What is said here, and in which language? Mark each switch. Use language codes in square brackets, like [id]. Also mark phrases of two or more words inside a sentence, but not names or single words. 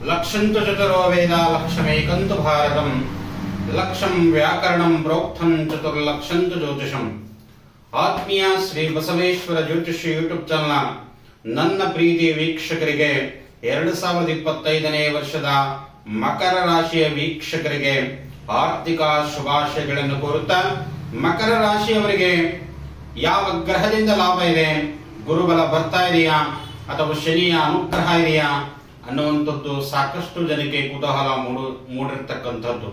[sa] लक्षन्तु चतुरो वेदा लक्षमेकन्तु भारतम लक्षं व्याकरणं प्रोक्तं चतुर्लक्षन्तु ज्योतिषं ಆತ್ಮೀಯ [kn] ಶ್ರೀ ಬಸವೇಶ್ವರ ಜ್ಯೋತಿಷ್ಯ ಯೂಟ್ಯೂಬ್ ಚಾನಲ್ ನನ್ನ ಪ್ರೀತಿ ವೀಕ್ಷಕರಿಗೆ 2025ನೇ ವರ್ಷದ ಮಕರ ರಾಶಿಯ ವೀಕ್ಷಕರಿಗೆ ಆರ್ಥಿಕ ಶುಭಾಶಯಗಳನ್ನು ಕೋರುತ್ತಾ ಮಕರ ರಾಶಿಯವರಿಗೆ ಯಾವ ಗ್ರಹದಿಂದ ಲಾಭ ಇದೆ, ಗುರುಬಲ ಬರ್ತಾ ಇದೆಯಾ ಅಥವಾ ಶನಿಯ ಅನುಗ್ರಹ ಇದೆಯಾ ಅನ್ನುವಂಥದ್ದು ಸಾಕಷ್ಟು ಜನಕ್ಕೆ ಕುತೂಹಲ ಮೂಡಿರ್ತಕ್ಕಂಥದ್ದು.